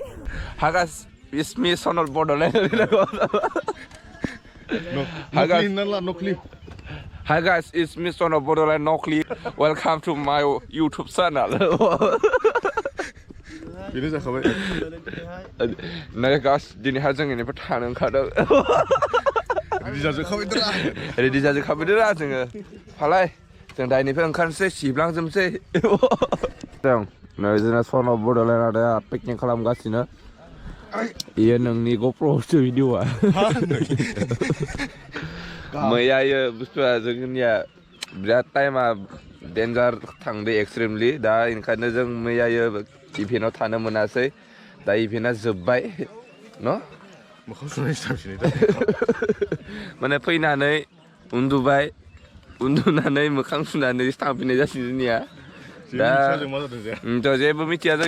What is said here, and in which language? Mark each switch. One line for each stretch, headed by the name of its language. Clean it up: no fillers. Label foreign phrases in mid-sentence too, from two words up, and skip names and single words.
English: Hi guys, it's me, son of Bodoland. Hi guys, it's me, son of Bodoland. Welcome to my YouTube channel. Nah guys,
Bodo: dinihai जों इनिफ्राय थानो ओंखारदों। रेडि जाजोबखाबायदरा जोङो। फालाय जों दाइनिफ्राय ओंखारनोसै सिबलांजोबनोसै। जों नै जोंना son of Bodoland आदाया पिकनिक खालामगासिनो। इयो नोंनि GoPro'सो भिडिअ'आ। मैयायो बुस्थुआ जोंनिया बिराद टाइमा डेन्जार थांदो एक्सट्रिमलि दा ओंखायनो जों मैयायो इभेन्टआव थानो मोनासै दा इभेन्टआ जोब्बाय न' माने फैनानै उन्दुनानै मोखां सुनानै थांफिननाय जासिगोन जोंनिया दा जेबो मिथिया जों